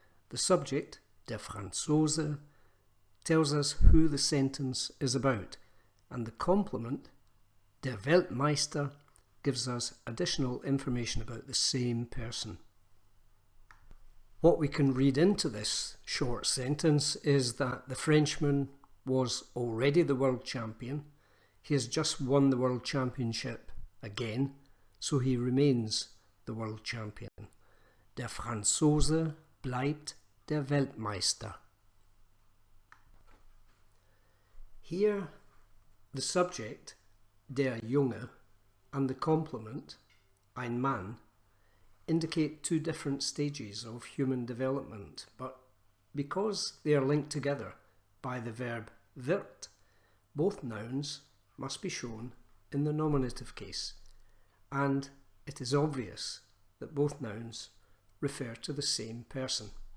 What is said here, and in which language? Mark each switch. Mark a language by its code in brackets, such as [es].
[en] The subject, [de] der Franzose, [en] tells us who the sentence is about, and the complement, [de] der Weltmeister, [en] gives us additional information about the same person. What we can read into this short sentence is that the Frenchman was already the world champion. He has just won the world championship again, so he remains the world champion. [de] Der Franzose bleibt der Weltmeister. [en] Here, the subject, [de] der Junge, [en] and the complement, [de] ein Mann, [en] indicate 2 different stages of human development, but because they are linked together by the verb wird, both nouns must be shown in the nominative case, and it is obvious that both nouns refer to the same person.